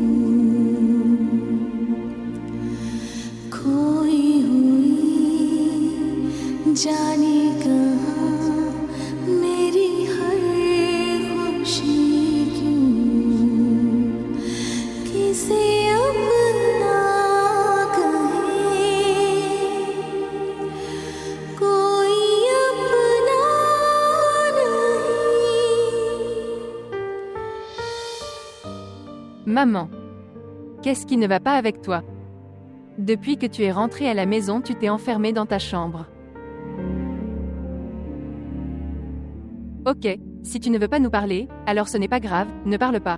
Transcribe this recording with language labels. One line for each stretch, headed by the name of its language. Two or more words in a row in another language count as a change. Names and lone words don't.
Hindi: खोई हुई जाने कहाँ मेरी हर खुशी क्यों किसे अपना कहे कोई
French: Maman. Qu'est-ce qui ne va pas avec toi? Depuis que tu es rentrée à la maison, tu t'es enfermée dans ta chambre. Ok, si tu ne veux pas nous parler, alors ce n'est pas grave, ne parle pas.